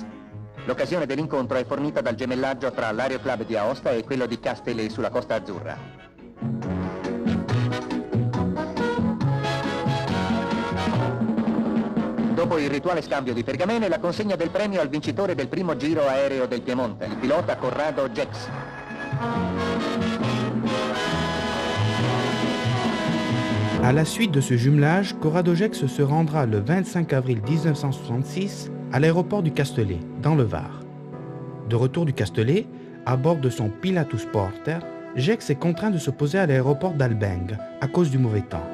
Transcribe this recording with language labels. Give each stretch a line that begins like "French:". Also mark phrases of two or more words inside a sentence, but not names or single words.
Italian: L'occasione dell'incontro è fornita dal gemellaggio tra l'Aeroclub di Aosta e quello di Castellet sulla Costa Azzurra. Dopo il rituale scambio di pergamene, la consegna del premio al vincitore del primo giro aereo del Piemonte, il pilota Corrado Gex.
French: À la suite de ce jumelage, Corrado Gex se rendra le 25 avril 1966 à l'aéroport du Castellet, dans le Var. De retour du Castellet, à bord de son Pilatus Porter, Gex est contraint de se poser à l'aéroport d'Albeng à cause du mauvais temps.